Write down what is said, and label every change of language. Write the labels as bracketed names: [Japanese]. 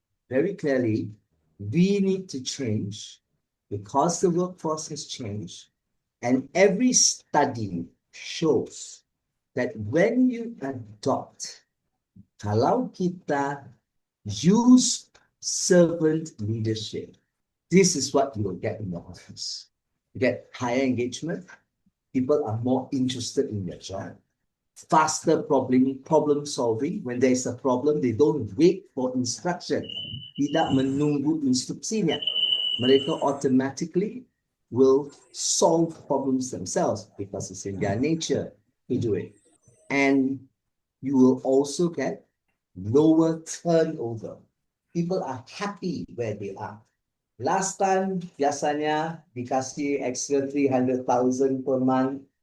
[English] Very clearly, we need to change because the workforce has changed, and every study shows that when you adopt, [Indonesian] kalau kita [English] use servant leadership, this is what you will get in the office. You get higher engagement. People are more interested in their job. Faster problem solving. When there is a problem, they don't wait for instruction. [Indonesian] Tidak menunggu instruksinya. Mereka [English] automatically will solve problems themselves because it's in their nature to do it. And you will also get lower turnover. People are happy where they are. Last time, [Indonesian] biasanya dikasih [English] extra 300,000 per month.